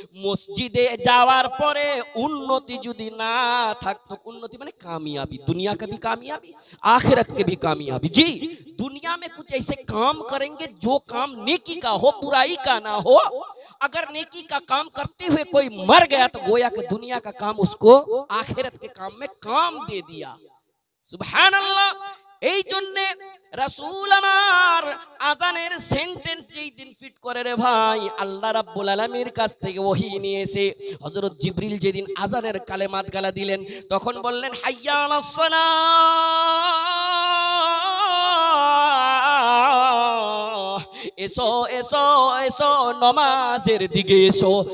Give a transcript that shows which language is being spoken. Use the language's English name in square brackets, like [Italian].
[Bangla] মসজিদে যাওয়ার পরে উন্নতি যদি না থাকতো, উন্নতি মানে [Hindi] कामयाबी, दुनिया का भी कामयाबी, [Bangla] आखिरत के भी कामयाबी। [Hindi] जी, दुनिया में कुछ ऐसे काम करेंगे जो काम नेकी का हो, बुराई का ना हो। अगर नेकी का काम करते हुए कोई मर गया तो गोया कि दुनिया का काम उसको आखिरत के काम में काम दे दिया। [Bangla] সুবহানাল্লাহ। এই জন্য রাসূল আমার আযানের সেন্টেন্স যেই দিন ফিট করে রে ভাই, আল্লাহ রাব্বুল আলামিনের কাছ থেকে ওহী নিয়ে এসে হযরত জিবরিল যেদিন আযানের কালেমাত গালা দিলেন, তখন বললেন হাইয়া আলাস সালাহ, এসো এসো এসো নামাজের দিকে এসো।